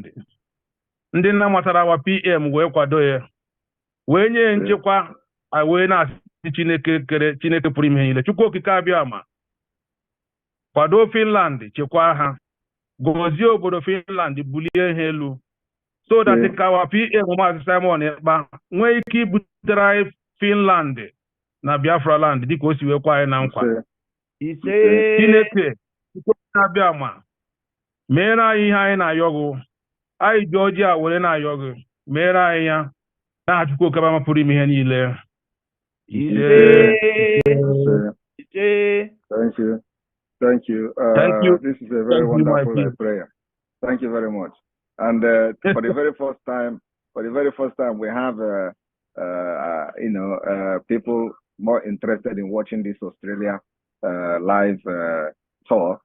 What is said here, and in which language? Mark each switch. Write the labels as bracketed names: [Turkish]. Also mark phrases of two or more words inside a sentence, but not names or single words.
[Igbo] Ndị nna matara wa PM wee kwado ya. Wee nye nchekwa, anyị wee na-asị Chineke pụrụ ime niile. Chukwu okike abịama, kwado Finland, chekwa ha. Gọzie obodo Finland, bulie ha elu. [English] So that [Igbo] ka wa PM Maazị Simon Ekpa nwee ike ibutere anyị Finland na Biafra land dịka o si wee kwa anyị na nkwa. Chineke, Chukwu okike abịama, meere anyị ihe anyị na-ayọ gị. Anyị ji ọjị a were na-ayọ gị. Meere anyị ya. N'aha Chukwu okike abịama pụrụ ime ihe niile. [English] Thank you. Thank you. Thank you. This is a very wonderful prayer. Thank you very much. And for the very first time, we have people more interested in watching this Australia live tour.